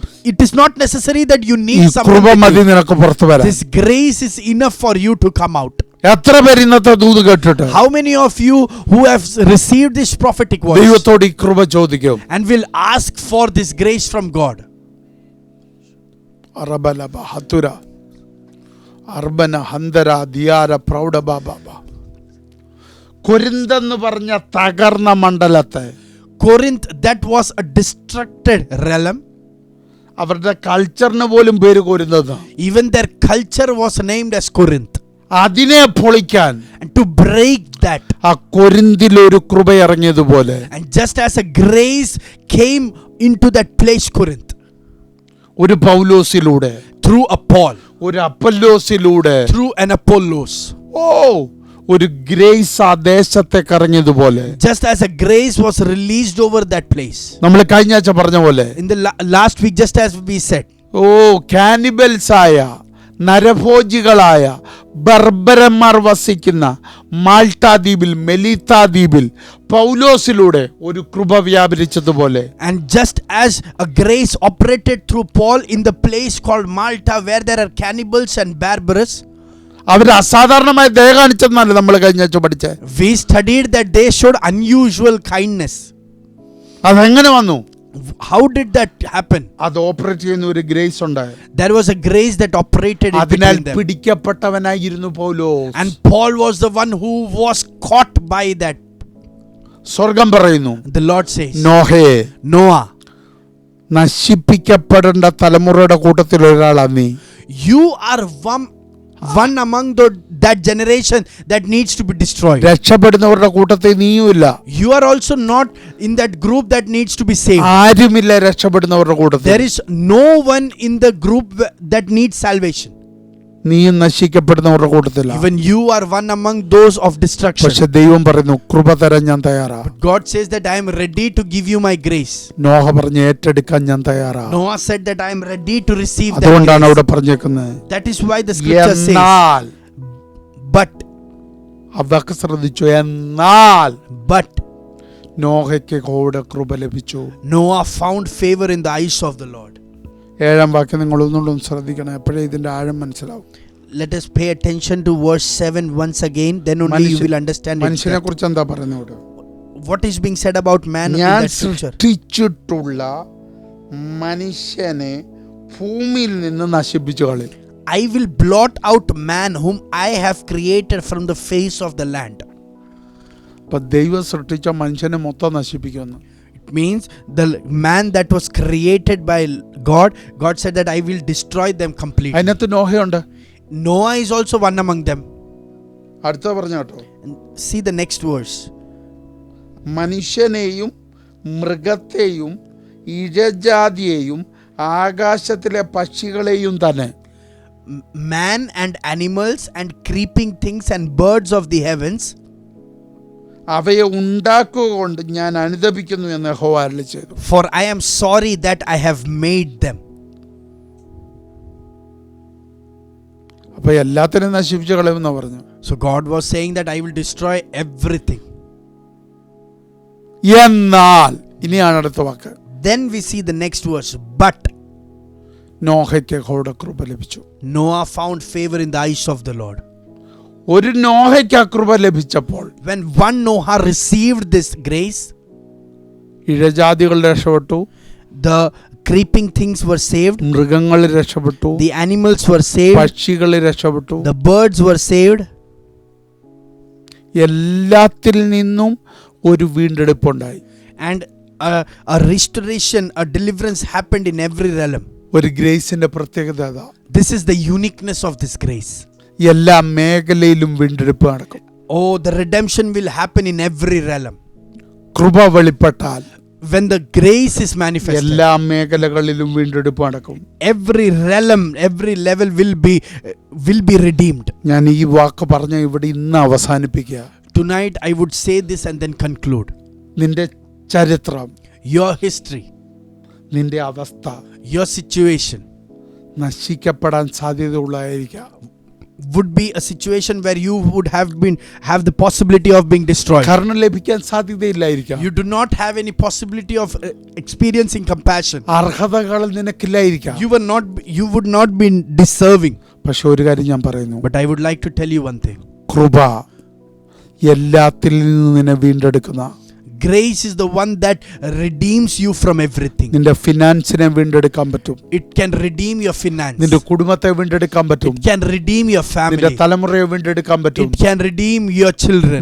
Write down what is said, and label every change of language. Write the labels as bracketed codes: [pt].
[en] It is not necessary that you [ml] ഈ [en] need [ml] കൃപ മതി [en] someone. [ml] നിനക്ക് പുറത്തു വരാൻ. [en] This grace is enough for you to come out. [ml] എത്ര പേര് ഇന്നത്തെ ദൂത് കേട്ടിട്ട് [en] How many of you who have received this prophetic voice [ml] ദൈവത്തോട് ഈ കൃപ ചോദിക്കും? [en] and will ask for this grace from God? അറബലബ ഹതുര അർബന ഹന്തര ദിയാര പ്രൗഢബാബ. [ml] കൊരിന്തെന്ന് പറഞ്ഞ തകർന്ന മണ്ഡലത്തെ, [en] Corinth, that was a destructed realm. [ml] അവരുടെ കൾച്ചറിന് പോലും പേര് കൊരിന്തെന്ന്. [en] Even their culture was named as Corinth. [ml] അതിനെ പൊളിക്കാൻ, [en] And to break that, [ml] ആ കൊരിന്തിൽ ഒരു കൃപ ഇറങ്ങിയതുപോലെ [en] and just as a grace came into that place, Corinth, [ml] ഒരു പൗലോസിലൂടെ, [en] through a Paul, [ml] ഒരു അപ്പല്ലോസിലൂടെ, [en] through an Apollos, [ml] ഒരു ഗ്രേസ് ആ ദേശത്തേക്ക് ഇറങ്ങിയതുപോലെ, [en] just as a grace was released over that place. [ml] നമ്മൾ കഴിഞ്ഞ ആഴ്ച പറഞ്ഞ പോലെ, [en] In the last week, just as we said, [ml] cannibals ആയ, നരഭോജികളായ ബർബരന്മാർ വസിക്കുന്ന മാൾട്ടാ ദ്വീപിൽ, മെലീത്ത ദ്വീപിൽ പൗലോസിലൂടെ ഒരു കൃപ വ്യാപരിച്ചതുപോലെ, [en] and just as a grace operated through Paul in the place called Malta, where there are cannibals and barbarous, [ml] അവർ അസാധാരണമായ ദയ കാണിച്ചെന്നല്ല നമ്മൾ കഴിഞ്ഞ ആഴ്ച പഠിച്ചേ. [en] we studied that they showed unusual kindness. [ml] അതെങ്ങനെ വന്നു? [en] How did that happen? [ml] അത് ഓപ്പറേറ്റ് ചെയ്യുന്ന ഒരു ഗ്രേസ് ഉണ്ടായി. [en] There was a grace that operated in [ml] അതിനാൽ [en] between them. [ml] പിടിക്കപ്പെട്ടവനായിരുന്നു Paulose. [en] And Paul was the one who was caught by that. [ml] സ്വർഗം പറയുന്നു, [en] The Lord says, [ml] നോഹേ, [en] Noah, [ml] നശിപ്പിക്കപ്പെടേണ്ട തലമുറയുടെ കൂട്ടത്തിൽ ഒരാളാ നീ. [en] you are one among that generation that needs to be destroyed. [ml] രക്ഷപ്പെടുന്നവരുടെ കൂട്ടത്തിൽ നീയുമില്ല. [en] You are also not in that group that needs to be saved. [ml] ആരുമില്ല രക്ഷപ്പെടുന്നവരുടെ കൂട്ടത്തിൽ. [en] There is no one in the group that needs salvation. [ml] നീയും നശിക്കപ്പെടുന്നവരുടെ കൂട്ടത്തിലാണ്. [en] Even you are one among those of destruction. [ml] പക്ഷെ ദൈവം പറയുന്നു കൃപ തരാൻ ഞാൻ തയ്യാറാ. [en] God says that I am ready to give you my grace. [ml] Noah പറഞ്ഞു ഏറ്റെടുക്കാൻ ഞാൻ തയ്യാറാ. [en] Noah said that I am ready to receive that [ml] അതുകൊണ്ടാണ് [en] grace. [ml] അവിടെ പറഞ്ഞേക്കുന്നത്. [en] That is why the scripture says, but [ml] അതൊക്കെ ശ്രദ്ധിച്ചു. എന്നാൽ [en] but [ml] നോഹയ്ക്ക് കൂടെ കൃപ ലഭിച്ചു. [en] Noah found favor in the eyes of the Lord. [ml] 7-ാം വാക്യം നിങ്ങൾ ഒന്നുകൊണ്ടും ശ്രദ്ധിക്കണം, എപ്പോഴേ ഇതിന്റെ ആഴം മനസ്സിലാവും. [en] Let us pay attention to verse 7 once again, then only you will understand it. [ml] മനുഷ്യനെ കുറിച്ച് എന്താ പറയുന്നത്? [en] What is being said about man in [ml] ഞാൻ [en] that scripture? [ml] സൃഷ്ടിച്ചിട്ടുള്ള മനുഷ്യനെ ഭൂമിയിൽ നിന്ന് നശിപ്പിച്ചു കളയും. [en] I will blot out man whom I have created from the face of the land. [ml] അപ്പൊ ദൈവം സൃഷ്ടിച്ച മനുഷ്യനെ മൊത്തം നശിപ്പിക്കുമെന്ന്. [en] It means the man that was created by God said that I will destroy them completely. [ml] അതിനകത്ത് നോഹയുണ്ട്. [en] Noah is also one among them. [ml] അടുത്ത പറഞ്ഞ കേട്ടോ, [en] And see the next verse. [ml] മനുഷ്യനെയും മൃഗത്തെയും ഇഴജാതിയെയും ആകാശത്തിലെ പക്ഷികളെയും തന്നെ. [en] Man and animals and creeping things and birds of the heavens. [ml] അവയെ ഉണ്ടാക്കുക കൊണ്ട് ഞാൻ അനുതപിക്കുന്നു എന്ന് യഹോവ അരുളിച്ചെയ്തു. [en] For I am sorry that I have made them. [ml] അപ്പൊ എല്ലാത്തിനും നശിപ്പിച്ചു കളയുമെന്നാ പറഞ്ഞു. [en] So God was saying that I will destroy everything. [ml] എന്നാൽ ഇനിയാണ് അടുത്ത വാക്ക്. [en] Then we see the next verse. But [ml] നോഹയ്ക്ക് യഹോവയുടെ കൃപ ലഭിച്ചു. [en] Noah found favor in the eyes of the Lord. [ml] ഒരു നോഹയ്ക്ക് ആ കൃപ ലഭിച്ചപ്പോൾ [en] When one Noah received this grace, [ml] ഇഴജാതികൾ രക്ഷപ്പെട്ടു, [en] the creeping things were saved, [ml] മൃഗങ്ങൾ രക്ഷപ്പെട്ടു, [en] the animals were saved, [ml] പക്ഷികൾ രക്ഷപ്പെട്ടു, [en] the birds were saved. [ml] എല്ലാത്തിൽ നിന്നും ഒരു വീണ്ടെടുപ്പുണ്ടായി. [en] And a restoration, a deliverance happened in every realm. [ml] ഒരു ഗ്രേസിന്റെ പ്രത്യേകത അതാ. [en] This is the uniqueness of this grace. [ml] എല്ലാ മേഖലയിലും വീണ്ടെടുപ്പ് നടക്കും. [en] Oh, the redemption will happen in every realm. [ml] കൃപ വെളിപ്പെട്ടാൽ [en] When the grace is manifested, [ml] എല്ലാ മേഖലകളിലും വീണ്ടെടുപ്പ് നടക്കും. [en] every realm, every level will be redeemed. [ml] ഞാൻ ഈ വാക്ക് പറഞ്ഞ ഇവിടെ ഇന്ന് അവസാനിപ്പിക്കുക. [en] Tonight I would say this and then conclude. [ml] നിന്റെ ചരിത്രം, [en] Your history, [ml] നിന്റെ അവസ്ഥ [en] your situation [ml] നശിക്കപ്പെടാൻ സാധ്യതയുള്ളതായിരിക്കാം. [en] would be a situation where you would have the possibility of being destroyed. [ml] കരുണ ലഭിക്കാൻ സാധ്യതയില്ലായിരിക്കാം. [en] You do not have any possibility of experiencing compassion. [ml] അർഹതകൾ നിനക്കില്ലായിരിക്കാം. [en] You would not be deserving. [ml] പക്ഷെ ഒരു കാര്യം ഞാൻ പറയുന്നു, [en] But I would like to tell you one thing. [ml] കൃപ എല്ലാത്തിൽ നിന്ന് നിന്നെ വീണ്ടെടുക്കുന്ന, [en] Grace is the one that redeems you from everything. [ml] നിന്റെ ഫിനാൻസിനെ വീണ്ടെടുക്കാൻ പറ്റും. [en] It can redeem your finance. [ml] നിന്റെ കുടുംബത്തെ വീണ്ടെടുക്കാൻ പറ്റും. [en] It can redeem your [ml] നിന്റെ [en] family. [ml] തലമുറയെ വീണ്ടെടുക്കാൻ പറ്റും. [en] It can redeem your children.